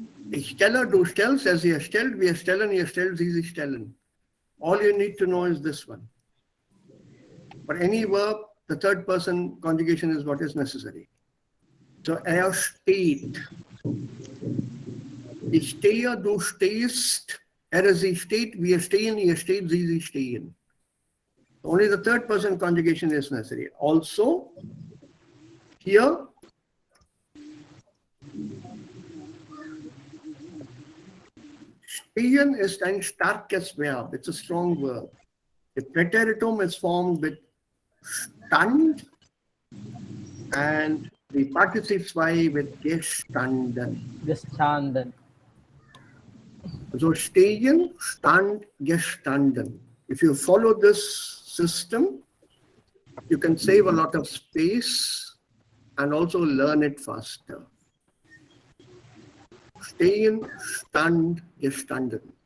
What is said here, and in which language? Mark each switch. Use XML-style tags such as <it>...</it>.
<de>Ich stelle, du stellst, er sie erstellt, wir stellen, ihr stellt, sie sich stellen.</de> <en>All you need to know is this one. For any verb, the third person conjugation is what is necessary.</en> <de>So er steht. Ich stehe, du stehst, er sie steht, wir stehen, ihr steht, sie sie stehen.</de> <en>Only the third person conjugation is necessary.</en> <de>Also, here, stehen ist ein starkes Verb.</de> <en>It's a strong verb. The preteritum is formed with stand and the participle 2 with gestanden.</en> <de>Gestanden. So stehen, stand, gestanden.</de> <en>If you follow this system, you can save a lot of space and also learn it faster.</en> <de>Stehen, stand, gestanden.</de>